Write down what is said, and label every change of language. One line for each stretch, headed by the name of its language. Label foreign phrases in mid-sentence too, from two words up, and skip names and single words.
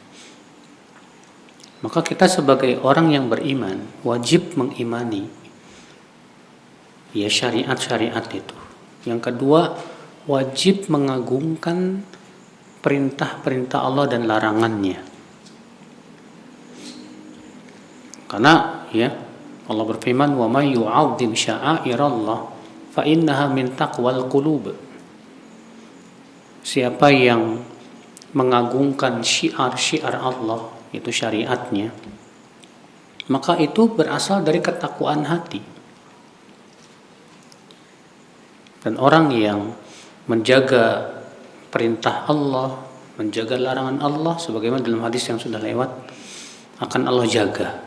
Indonesian: Maka kita sebagai orang yang beriman wajib mengimani ya syariat-syariat itu. Yang kedua, wajib mengagungkan perintah-perintah Allah dan larangannya. Karena ya Allah berfirman,
Arabic: "ومن يعظم شعائر الله فإنها من تقوى القلوب."
Indonesian: Siapa yang mengagungkan syiar-syiar Allah, itu syariatnya, maka itu berasal dari ketakwaan hati. Dan orang yang menjaga perintah Allah, menjaga larangan Allah, sebagaimana dalam hadis yang sudah lewat, akan Allah jaga.